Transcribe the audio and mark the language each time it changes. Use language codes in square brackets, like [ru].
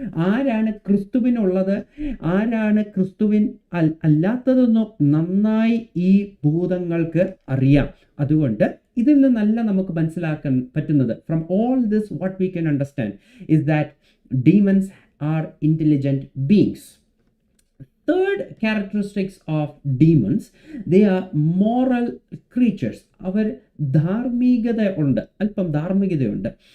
[ml] ആരാണ് ക്രിസ്തുവിനുള്ളത്, ആരാണ് ക്രിസ്തുവിൻ അല്ലാത്തതെന്നോ നന്നായി ഈ ഭൂതങ്ങൾക്ക് അറിയാം. അതുകൊണ്ട് ഇതിൽ നിന്നല്ല നമുക്ക് മനസ്സിലാക്കാൻ പറ്റുന്നത്. [en] From all this what we can understand is that demons are intelligent beings. Third characteristics of demons, they are moral creatures. [ml] അവർ ധാർമ്മികത ഉണ്ട്, അല്പം ധാർമ്മികതയുണ്ട്.